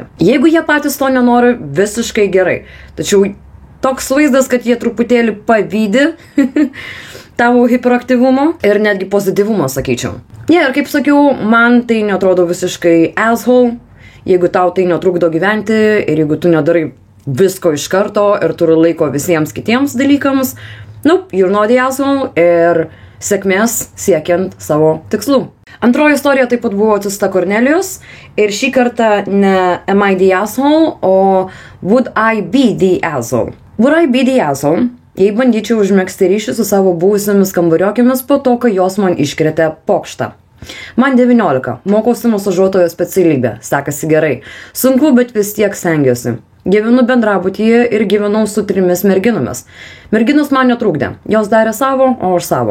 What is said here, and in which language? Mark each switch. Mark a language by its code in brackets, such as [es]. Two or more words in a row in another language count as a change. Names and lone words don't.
[lt] Jeigu jie patys to nenori, visiškai gerai. Tačiau toks vaizdas, kad jie truputėlį pavydi tavo hiperaktyvumo ir netgi pozityvumo, sakyčiau. Ir kaip sakiau, man tai netrodo visiškai asshole, jeigu tau tai netrukdo gyventi ir jeigu tu nedarai visko iš karto ir turi laiko visiems kitiems dalykams, [en] you're not the asshole [lt] ir sėkmės siekiant savo tikslų. Antroji istorija taip pat buvo atsiųsta Kornelijos ir šį kartą ne [en] Am I the Asshole, [lt] o [en] Would I be the Asshole? Would I be the Asshole, [lt] jei bandyčiau užmegzti ryšį su savo buvusiamis kambariokėmis po to, kai jos man iškrėtė pokštą. Man 19, mokausi masažuotojo specialybę, sekasi gerai. Sunku, bet vis tiek stengiuosi. Gyvenu bendrabutyje ir gyvenau su 3 merginomis. Merginos man netrukdė, jos darė savo, o aš savo.